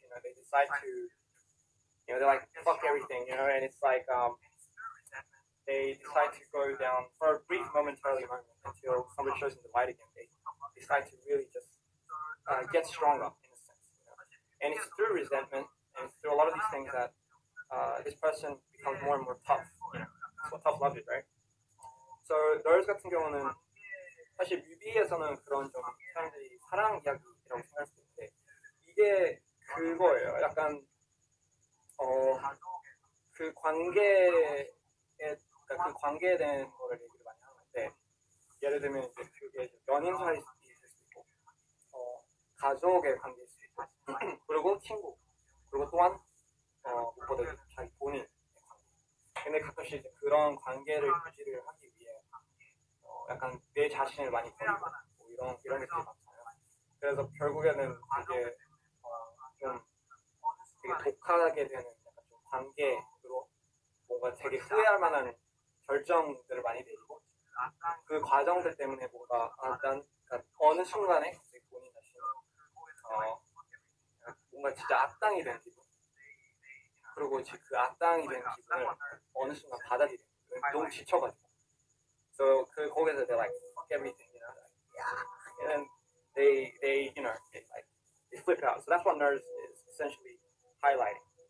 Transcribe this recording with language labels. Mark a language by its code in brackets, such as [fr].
[en] They decide to, they're like fuck everything, and it's like they decide to go down for a brief momentarily moment until somebody shows them the light again. They decide to really just get stronger in a sense, and it's through resentment and it's through a lot of these things that this person becomes more and more tough. That's what tough love is, right? [ko] So Nerves 같은 경우는 사실 뮤비에서는 그런 좀 사람들이 사랑 이야기라고 생각할 수 있는데 이게 그거예요. 약간 그 관계에 그러니까 그 관계에 대한 거를 얘기를 많이 하는 건데 예를 들면 이제 그게 연인 사이일 수도 있고 가족의 관계일 수도 있고 그리고 친구 그리고 또한 무엇보다 자기 본인의 관계. 근데 가끔씩 이제 그런 관계를 유지를 하기 위해 약간 내 자신을 많이 버리고 뭐 이런 것들이 많잖아요. 그래서 결국에는 되게 좀 되게 독하게 되는 약간 좀 관계로 뭔가 되게 후회할 만한 결정들을 많이 내리고 그 과정들 때문에 뭔가 그러니까 어느 순간에 갑자기 본인 자신이 뭔가 진짜 악당이 된 기분. 그리고 그 악당이 된 기분을 어느 순간 받아들여. 너무 지쳐가지고. [en] So 거기서 they're like fuck everything, you know, like, yeah, and then they you know they flip out. So that's what nerds is essentially highlighting.